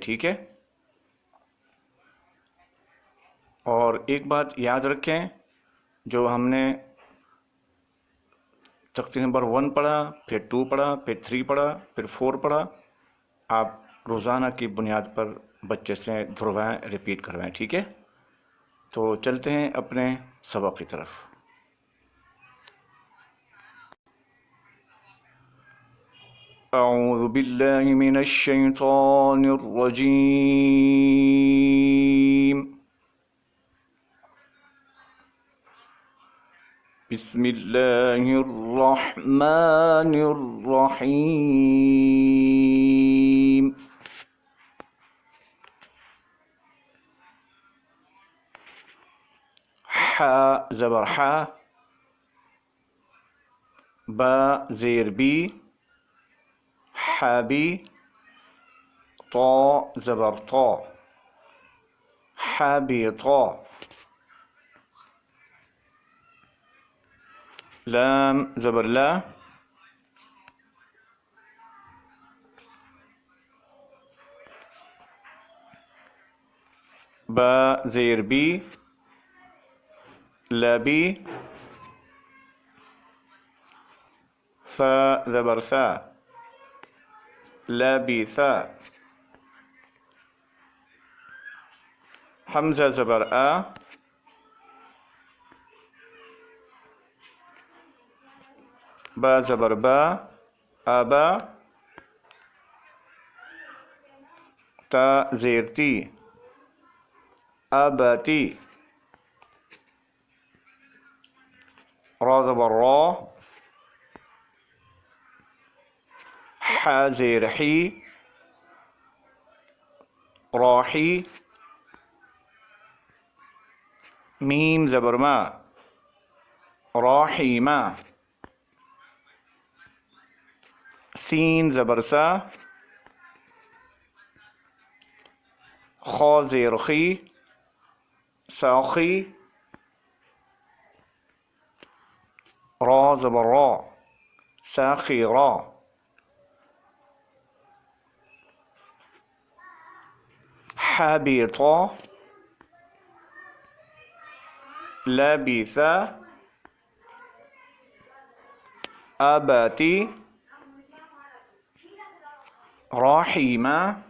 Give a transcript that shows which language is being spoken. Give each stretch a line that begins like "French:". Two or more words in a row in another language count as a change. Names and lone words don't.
Urdu: ٹھیک ہے، اور ایک بات یاد رکھیں، جو ہم نے تختی نمبر 1 پڑھا، پھر 2 پڑھا، پھر 3 پڑھا، پھر 4 پڑھا، آپ روزانہ کی بنیاد پر بچے سے دہرائیں، ریپیٹ کروائیں. ٹھیک ہے، تو چلتے ہیں اپنے سبق کی طرف.
Arabic: أعوذ بالله من الشيطان الرجيم. بسم الله الرحمن الرحيم.
Urdu: حا زبر حا، با زیر بی, حابی، طو زبر طو, حابی طو، لام زبر لا، با زیر بی، لبی، ثا زبر ثا, لبی ثا، ہمزہ زبر آ, با زبر با، آبا, تا زیر تی، آباتی، را زبر را، حا زیر حی، راحی، میم زبر ما, راحیما، سین زبر سا, خا زیر خی، ساخی, را زبر را، ساخرا، حابطا، لبیثا، آباتی، راحیما,